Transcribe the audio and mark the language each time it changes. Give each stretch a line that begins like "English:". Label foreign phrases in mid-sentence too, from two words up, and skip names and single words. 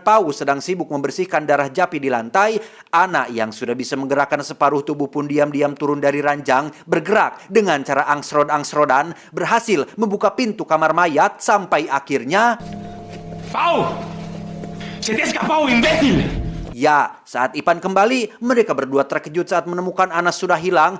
Indonesian: Pau sedang sibuk membersihkan darah Japi di lantai, Ana yang sudah bisa menggerakkan separuh tubuh pun diam-diam turun dari ranjang, bergerak dengan cara angsrod-angsrodan, berhasil membuka pintu kamar mayat sampai akhirnya...
Spanish: ¡Pau! ¡Se te ha escapado, imbécil!
Indonesian: Ya, saat Ivan kembali, mereka berdua terkejut saat menemukan Ana sudah hilang.